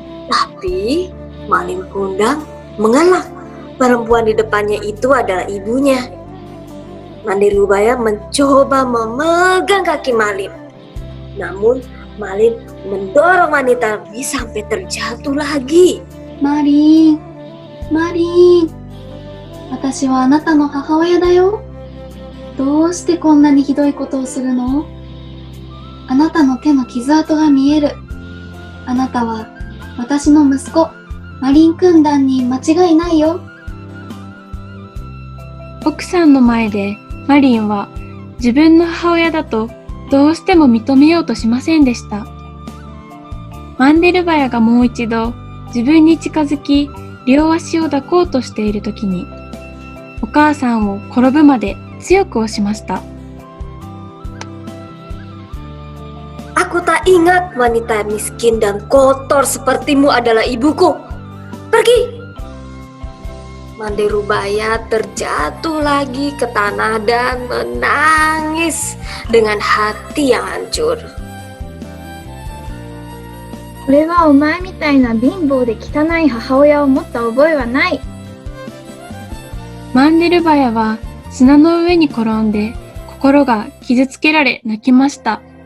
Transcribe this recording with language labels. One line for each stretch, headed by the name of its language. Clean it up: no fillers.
Indonesian: Tapi Malin Kundang mengelak. Perempuan di depannya itu adalah ibunya. Mandai Rubaya mencoba memegang kaki Malin. Namun Malin mendorong wanita ini sampai terjatuh lagi.
Japanese: マリン、マリン。私はあなたの母親だよ。どうしてこんなにひどいことをするの？あなたの手の傷跡が見える。あなたは私の息子、マリン軍団に間違いないよ。奥さんの前でマリンは自分の母親だとどうしても認めようとしませんでした。マンデルバヤがもう一度自分に近づき両足を抱こうとしているときにお母さんを転ぶまで強く押しました。
Indonesian: Aku tak ingat wanita miskin dan kotor sepertimu adalah ibuku. Pergi! Mandai Rubaya terjatuh lagi ke tanah dan menangis dengan hati yang hancur.
Japanese: 俺はお前みたいな貧乏で汚い母親を持った覚えはない。マンデルバヤは砂の上に転んで心が傷つけられ泣きました。